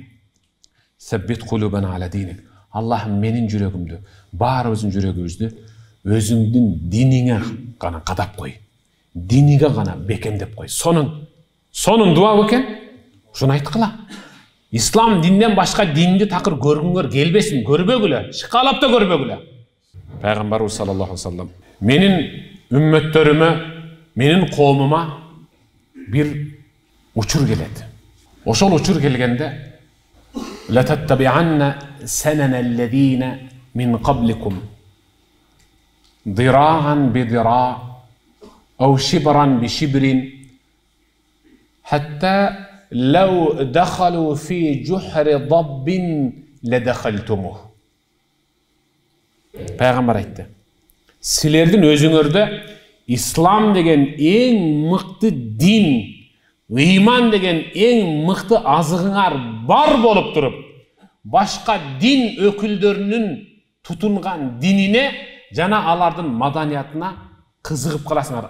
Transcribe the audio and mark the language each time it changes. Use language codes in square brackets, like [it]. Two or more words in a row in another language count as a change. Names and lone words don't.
[ar] ثبت قلوبنا على دينك. [ky] Аллахым, менин жүрөгүмдү, баарыбыздын жүрөгүбүздү өзүңдүн диниңе гана кадап кой. Диниге гана бекемдеп кой. Сонун дуа экен. Ушуну айткыла. Ислам динден башка динди такыр көргүңөр келбесин, көрбөгүлө, шыкалап да көрбөгүлө. Пайгамбарыбыз [ar] صلى الله عليه وسلم [ky] менин үммөттөрүмө, менин коомума бир учур келет. Ошол учур келгенде [ar] لتتبعن سنن الذين من قبلكم ذراعا بذراع أو شبرا بشبر حتى لو دخلوا في جحر ضب لدخلتموه. [ky] Пайгамбар айтты. Силердин өзүңөрдө ислам деген эң мыкты дин, ыйман деген эң мыкты азыгыңар бар болуп туруп, башка дин өкүлдөрүнүн тутунган динине жана алардын маданиятына кызыгып каласыңар.